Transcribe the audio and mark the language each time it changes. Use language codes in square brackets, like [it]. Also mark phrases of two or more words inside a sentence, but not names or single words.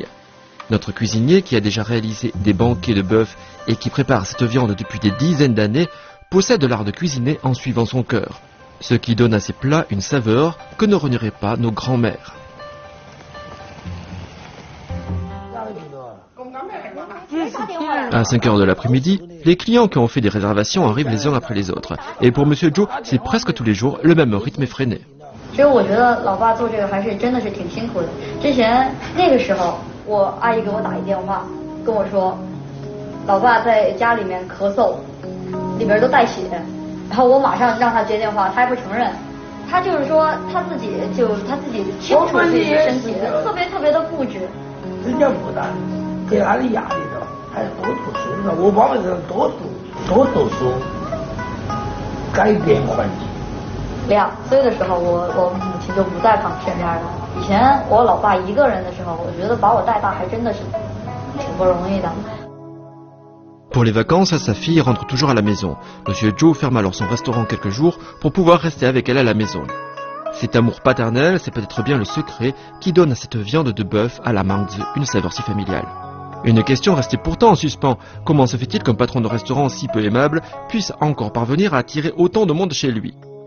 [fr] Notre cuisinier, qui a déjà réalisé des banquets de bœuf et qui prépare cette viande depuis des dizaines d'années, possède l'art de cuisiner en suivant son cœur, ce qui donne à ses plats une saveur que ne renieraient pas nos grands-mères. À 5 heures de l'après-midi, les clients qui ont fait des réservations arrivent les uns après les autres. Et pour Monsieur Joe, c'est presque tous les jours le même rythme effréné. [zh] 所以我觉得老爸做这个还是真的是挺辛苦的。之前那个时候，我阿姨给我打一电话，跟我说，老爸在家里面咳嗽，里边都带血，然后我马上让他接电话，他还不承认，他就是说他自己清楚自己的身体，特别的固执。人家不但给他的压力了，还多读书了。我爸爸是多读书，改变环境。 2岁的时候，我母亲就不在身边了。以前我老爸一个人的时候，我觉得把我带大还真的是挺不容易的。 [fr] Pour les vacances, sa fille rentre toujours à la maison. Monsieur Joe ferme alors son restaurant quelques jours pour pouvoir rester avec elle à la maison. Cet amour paternel, c'est peut-être bien le secret qui donne à cette viande de bœuf à la mangue une saveur si familiale. Une question restait pourtant en suspens. Comment se fait-il qu'un patron de restaurant si peu aimable puisse encore parvenir à attirer autant de monde chez lui?